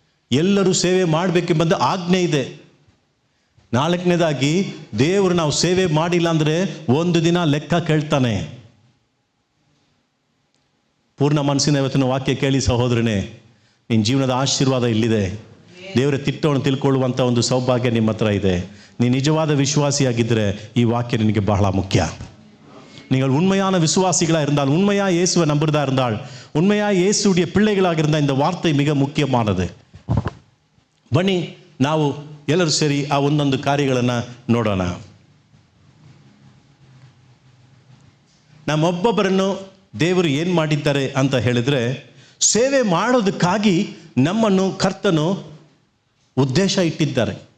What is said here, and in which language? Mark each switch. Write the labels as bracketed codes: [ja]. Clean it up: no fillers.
[kn] ಎಲ್ಲರೂ ಸೇವೆ ಮಾಡಬೇಕೆಂಬಂದ ಆಜ್ಞೆ ಇದೆ. 4ನೇದಾಗಿ ದೇವರು ನಾವು ಸೇವೆ ಮಾಡಿಲ್ಲ ಅಂದರೆ ಒಂದು ದಿನ ಲೆಕ್ಕ ಕೇಳ್ತಾನೆ. ಪೂರ್ಣ ಮನಸ್ಸಿನ ಇವತ್ತಿನ ವಾಕ್ಯ ಕೇಳಿ ಸಹೋದರನೇ, ನಿನ್ನ ಜೀವನದ ಆಶೀರ್ವಾದ ಇಲ್ಲಿದೆ. ದೇವರ ತಿಟ್ಟವನ್ನು ತಿಳ್ಕೊಳ್ಳುವಂಥ ಒಂದು ಸೌಭಾಗ್ಯ ನಿಮ್ಮ ಹತ್ರ ಇದೆ. ನೀ ನಿಜವಾದ ವಿಶ್ವಾಸಿಯಾಗಿದ್ದರೆ ಈ ವಾಕ್ಯ ನಿನಗೆ ಬಹಳ ಮುಖ್ಯ. [ta] நீங்கள் உண்மையான விசுவாசிகளாக இருந்தால், உண்மையா இயேசுவை நம்புறதா இருந்தால், உண்மையா இயேசுடைய பிள்ளைகளாக இருந்தால் இந்த வார்த்தை மிக ಮುಖ್ಯವಾனது. [kn] ಬನ್ನಿ ನಾವು ಎಲ್ಲರೂ ಸೇರಿ ಆ ಒಂದೊಂದು ಕಾರ್ಯಗಳನ್ನು ನೋಡೋಣ. ನಮ್ಮೊಬ್ಬೊಬ್ಬರನ್ನು ದೇವರು ಏನು ಮಾಡಿದ್ದಾರೆ ಅಂತ ಹೇಳಿದರೆ, ಸೇವೆ ಮಾಡೋದಕ್ಕಾಗಿ ನಮ್ಮನ್ನು ಕರ್ತನು ಉದ್ದೇಶ ಇಟ್ಟಿದ್ದಾರೆ.